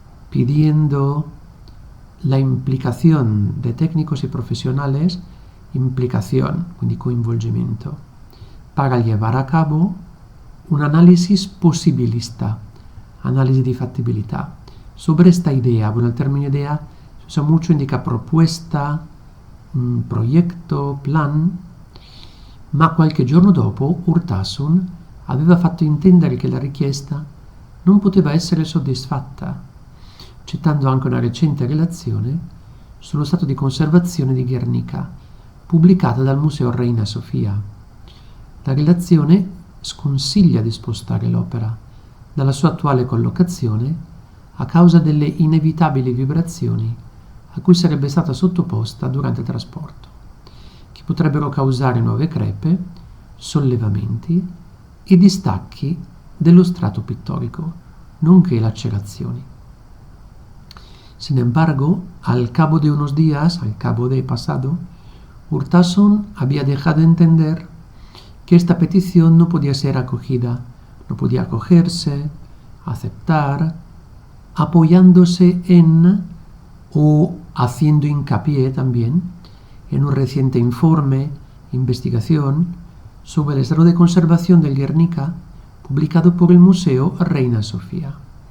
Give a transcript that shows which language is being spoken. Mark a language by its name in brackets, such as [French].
[Spanish] pidiendo la implicación de técnicos y profesionales, [Italian] quindi coinvolgimento, [Spanish] para llevar a cabo un análisis posibilista, [Italian] analisi di fattibilità. [Spanish] Sobre esta idea, bueno, el término idea se usa mucho, indica propuesta, proyecto, plan, [Italian] ma qualche giorno dopo Urtasun aveva fatto intendere che la richiesta non poteva essere soddisfatta, citando anche una recente relazione sullo stato di conservazione di Guernica, pubblicata dal Museo Reina Sofia. La relazione sconsiglia di spostare l'opera dalla sua attuale collocazione a causa delle inevitabili vibrazioni a cui sarebbe stata sottoposta durante il trasporto, che potrebbero causare nuove crepe, sollevamenti e distacchi dello strato pittorico, nonché lacerazioni. [Spanish] Sin embargo, al cabo de pasado, Urtasun había dejado entender que esta petición no podía ser acogida no podía acogerse, aceptar, apoyándose en o haciendo hincapié también en un reciente informe, investigación, sobre el estado de conservación del Guernica, [Italian] publicato [Spanish] por [Italian] il [Spanish] Museo Reina Sofia.